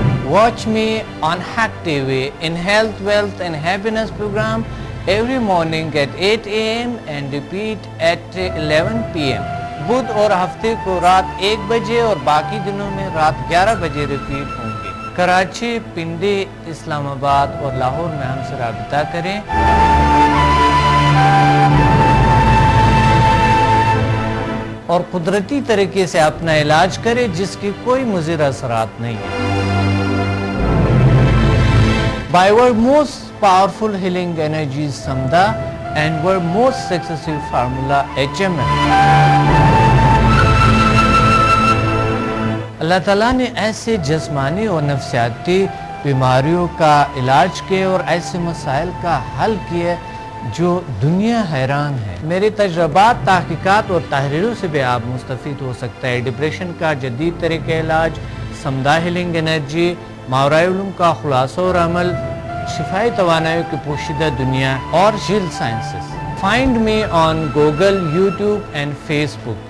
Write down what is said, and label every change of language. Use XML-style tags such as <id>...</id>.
<en>Watch me on Hack TV in Health, Wealth and Happiness program every morning at 8 AM and repeat at 11 PM.</en> <ur>بدھ اور ہفتے کو رات 1 بجے اور باقی دنوں میں رات 11 بجے ریپیٹ ہوں گے. کراچی، پنڈی، اسلام آباد اور لاہور میں ہم سے رابطہ کریں. اور قدرتی طریقے سے اپنا علاج کریں جس کی کوئی مضر اثرات نہیں ہیں.</ur> <en>By our most powerful healing energies Samda and our most successful formula HMM.</en> <ur>اللہ تعالیٰ نے ایسے جسمانی اور نفسیاتی بیماریوں کا علاج کیے اور ایسے مسائل کا حل کیے جو دنیا حیران ہے۔ میری تجربات، تحقیقات اور تحریروں سے بھی آپ مستفید ہو سکتے ہیں۔ ڈپریشن کا جدید طریقہ علاج، سمدہ ہیلنگ انرجی، ماورائے علوم کا خلاصہ اور عمل، شفائی توانائی کی پوشیدہ دنیا اور jail sciences.</ur> <en>Find me on Google, YouTube and Facebook.</en>